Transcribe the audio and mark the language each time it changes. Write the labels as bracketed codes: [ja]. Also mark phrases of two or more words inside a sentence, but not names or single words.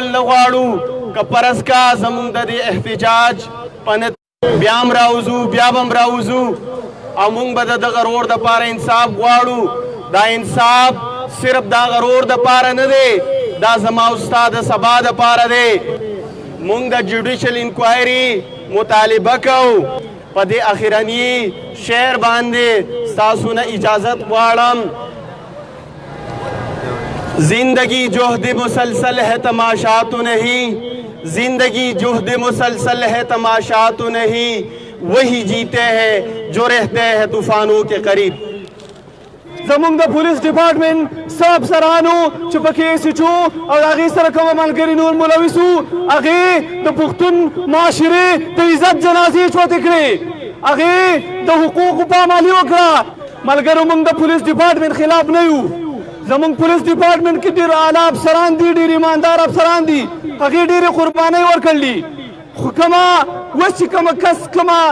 [ps] نه غواړو که فرض کا زمونږ د دې احتجاج په بیا هم راوځو بیا به هم راوځو او مونږ به د دغه رور دپاره انصاف غواړو دا انصاف صرف دا غرور دپاره نه دی دا زما او ستا د سبا دپاره دی مونږ د [en] judicial inquiry [ps] مطالبه کوو په دې اخرني شعر باندې ستاسو نه اجازت غواړم [ur] زندگی جهد مسلسل ہے تماشا تو نہیں زندگی جهد مسلسل ہے تماشا تو نہیں وہی جیتے ہیں جو رہتے ہیں طوفانوں کے قریب [ps] زمونږ د [en] police department [ps] څه افسرانو چې پکې [en] S H O [ps] او د هغې سره کومه ملګري نور ملوث وو هغې د پښتون معاشرې د عزت جنازې چوتې کړې هغې د حقوقو پامالي وکړه ملګرو موږ د [en] police department [ps] خلاف نه یو زمونږ [en] police department [ps] کې ډېر اعلی افسران دي ډېر ایماندار افسران دي هغې ډېرې قربانۍ ورکړلي خو کومه اوس چې کومه کس کومه